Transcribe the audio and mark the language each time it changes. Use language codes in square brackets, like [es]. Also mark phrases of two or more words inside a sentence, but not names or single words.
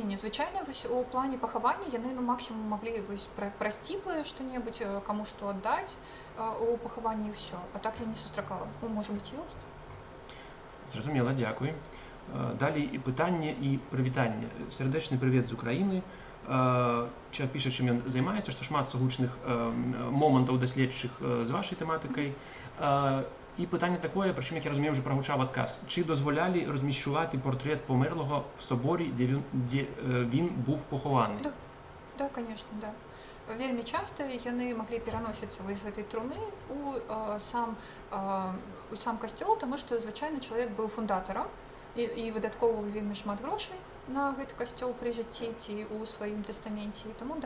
[be] Не, звычайна вось у плане пахавання яны максімум маглі вось пра сціплае што-небудзь, каму што аддаць у пахаванні і ўсё. А так я не сустракала. Ну, можа быць, ёсць. Зразумела, дзякуй. Далей і пытанне і прывітанне. Сардэчны прывет з Украіны. Чалавек піша, чым ён займаецца, што шмат сугучных момантаў даследчых з вашай тэматыкай. [uk] І питання такое, причому, як я розумію, вже прогучав адказ. Чи дозволяли розміщувати портрет померлого в соборі, де він був похований? [ru] Да, конечно, да. [be] Вельмі часто яны маглі пераносіцца з гэтай труны у сам касцёл, таму што звычайна чалавек быў фундатарам і выдаткоўваў вельмі шмат грошай на гэты касцёл пры жыцці ці ў сваім тэстаменце, таму да.